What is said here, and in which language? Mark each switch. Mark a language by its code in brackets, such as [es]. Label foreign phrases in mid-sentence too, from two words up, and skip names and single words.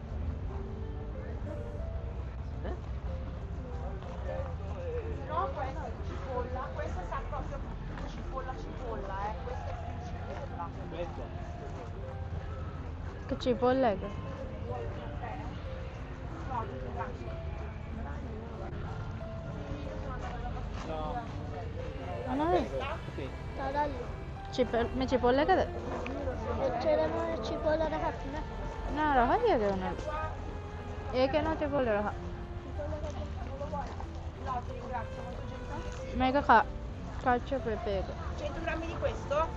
[it] No, questa è cipolla, questa sa proprio cipolla, questa è più cipolla. Questa? Che cipolla è? No. [si] අනයි [it] Sì. [si] මේ චිපොල්ල එකද? එච්චරම චිපොල්ල රහක් නෑ. නෑ රහ කියද උනත්. ඒක නෝ චිපොල්ල රහ. [it] No, ti ringrazio, molto gentile. [si] මේක කච්ච පෙපේ එක. [it] 100 grammi di questo?